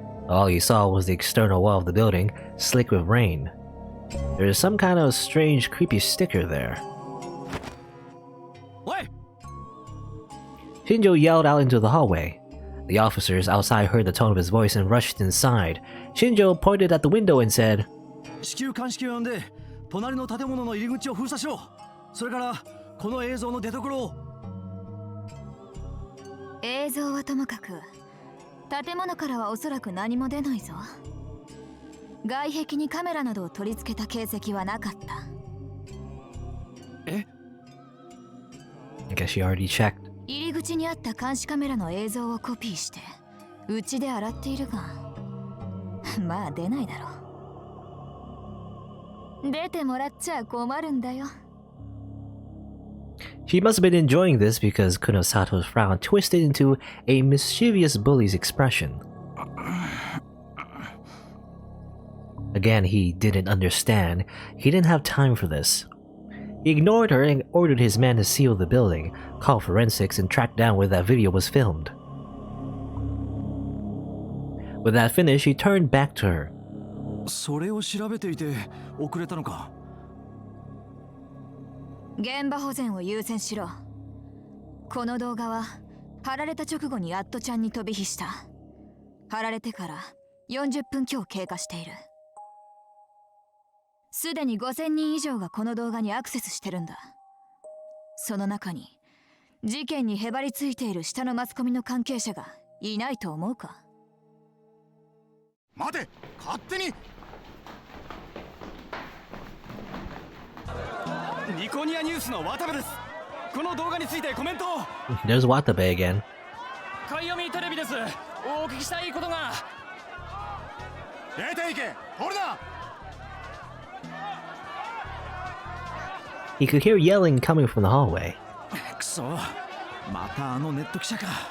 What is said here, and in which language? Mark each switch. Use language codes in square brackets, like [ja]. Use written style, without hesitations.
[en] All he saw was the external wall of the building, slick with rain. There is some kind of strange, creepy sticker there. Oi! Shinjo yelled out into the hallway. The officers outside heard the tone of his voice and rushed inside. Shinjo pointed at the window and said, [ja] 至急鑑識を呼んで隣の建物の入り口を封鎖しろ。それからこの映像の出所を。映像はともかく建物からはおそらく何も出ないぞ。外壁にカメラなどを取り付けた形跡はなかった。え？ [en] I guess she already checked. [ja] 入り口にあった監視カメラの映像をコピーしてうちで洗っているがまあ出ないだろう。出てもらっちゃ困るんだよ。 [en] She must have been enjoying this because Kunosato's frown twisted into a mischievous bully's expression. Again, he didn't understand. He didn't have time for this. He ignored her and ordered his men to seal the building, call forensics, and track down where that video was filmed. With that finished, he turned back to her. [ja] それを調べていて遅れたのか。現場保全を優先しろ。この動画は貼られた直後にアットちゃんに飛び火した。貼られてから40分強経過している。すでに5000人以上がこの動画にアクセスしてるんだ。その中に事件にへばりついている下のマスコミの関係者がいないと思うか？待て、勝手に。ニコニアニュースの渡部です。この動画についてコメントを。 [en] There's Watabe again. [ja] かいよみテレビです。お聞きしたいことが。出ていけ、ほらな。 [en] He could hear yelling coming from the hallway. [ja] くそ、またあのネット記者か。